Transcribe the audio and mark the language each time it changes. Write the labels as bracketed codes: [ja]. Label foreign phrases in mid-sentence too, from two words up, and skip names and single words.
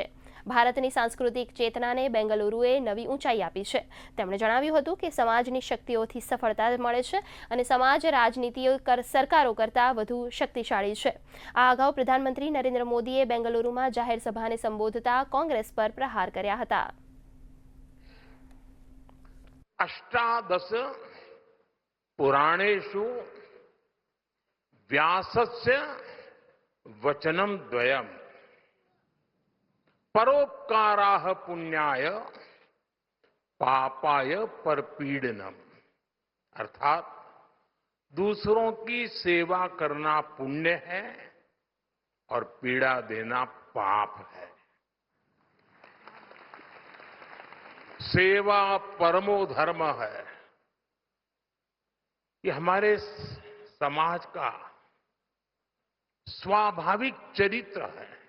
[gu] ભારતની સાંસ્કૃતિક ચેતનાને બેંગલુરુએ નવી ઊંચાઈ આપી છે। તેમણે જણાવ્યું હતું કે સમાજની શક્તિઓથી સફળતા મળે છે અને સમાજ રાજનીતિઓ સરકારો કરતાં વધુ શક્તિશાળી છે। આ અગાઉ પ્રધાનમંત્રી નરેન્દ્ર મોદીએ બેંગલુરુમાં જાહેર સભાને સંબોધતા કોંગ્રેસ પર પ્રહાર કર્યા હતા। [sa] अष्टादश पुराणेषु व्यासस्य वचनं द्वयम् परोपकाराः पुण्याय पापाय परपीडनम [hi] अर्थात दूसरों की सेवा करना पुण्य है और पीड़ा देना पाप है। [sa] सेवा परमो धर्म [hi] है। ये हमारे समाज का स्वाभाविक चरित्र है।